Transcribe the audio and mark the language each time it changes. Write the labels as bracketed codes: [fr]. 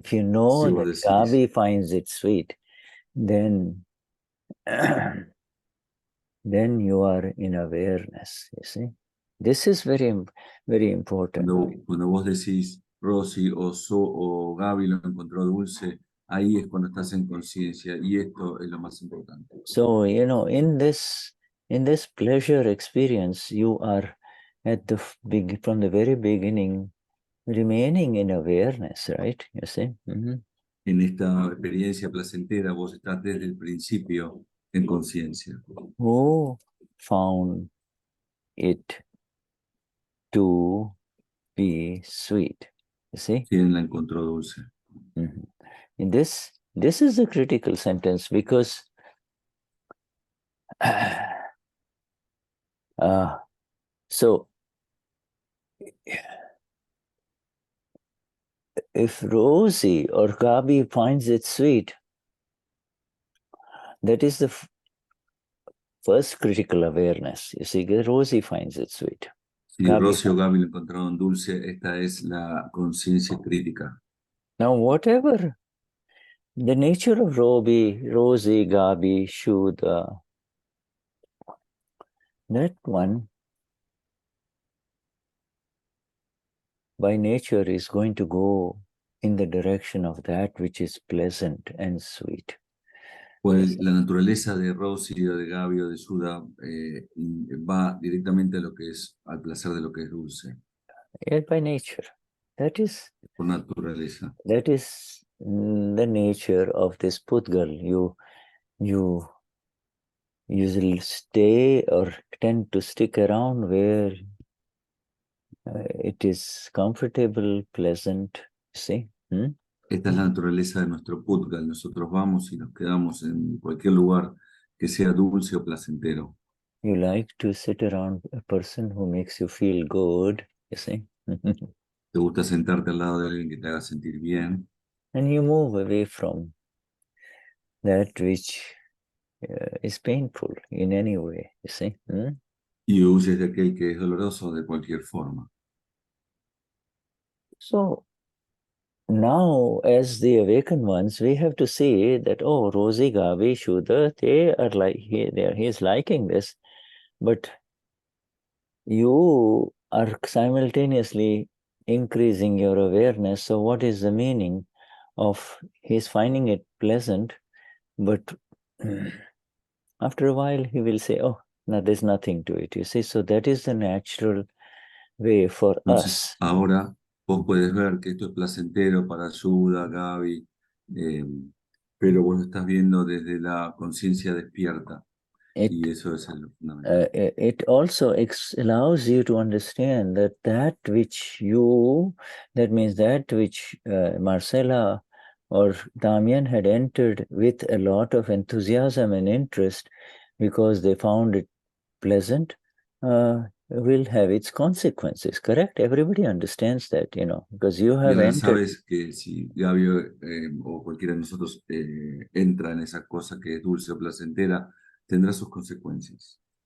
[en] If you know that Gabi finds it sweet, then you are in awareness, you see. This is very, very important. [es] Cuando vos decís Rosy o Gaby lo encontró dulce, ahí es cuando estás en conciencia, y esto es lo más importante. [en] So, in this pleasure experience, you are from the very beginning remaining in awareness, right? You see? Mm-hmm. [es] En esta experiencia placentera, vos estás desde el principio en conciencia. [en] Who found it to be sweet? You see? [es] ¿Quién la encontró dulce? Mm-hmm. [en] In this is the critical sentence, because so if Rosie or Gabi finds it sweet, that is the first critical awareness. You see, Rosie finds it sweet. [es] Si Rosy o Gaby lo encontraron dulce, esta es la conciencia crítica. [en] Now, whatever the nature of Rosie, Gabi, Shuddha, that one by nature is going to go in the direction of that which is pleasant and sweet. [es] Pues la naturaleza de Rosy o de Gaby o de Shuddha va directamente a lo que es, al placer de lo que es dulce. [en] Yeah, by nature. That is [es] por naturaleza. [en] That is the nature of this Pudgal. You usually stay or tend to stick around where it is comfortable, pleasant, see? [es] Esta es la naturaleza de nuestro Pudgal. Nosotros vamos y nos quedamos en cualquier lugar que sea dulce o placentero. [en] You like to sit around a person who makes you feel good, you see? [es] Te gusta sentarte al lado de alguien que te haga sentir bien. [en] And you move away from that which is painful in any way, you see? [es] Y huyes de aquel que es doloroso de cualquier forma. [en] So, now, as the awakened ones, we have to see that, oh, Rosie, Gabi, Shuddha, he's liking this, but you are simultaneously increasing your awareness. So what is the meaning of he's finding it pleasant, but after a while he will say, oh, no, there's nothing to it, you see? So that is the natural way for us. [es] Ahora vos puedes ver que esto es placentero para Shuddha, Gaby, pero vos lo estás viendo desde la conciencia despierta. Y eso es el fundamental. [en] It also allows you to understand that which you, that means that which Marcela or Damian had entered with a lot of enthusiasm and interest because they found it pleasant, will have its consequences, correct? Everybody understands that, because you have [es] Ya [en] entered. [es] sabes que si Gaby o cualquiera de nosotros entra en esa cosa que es dulce o placentera, tendrá sus consecuencias.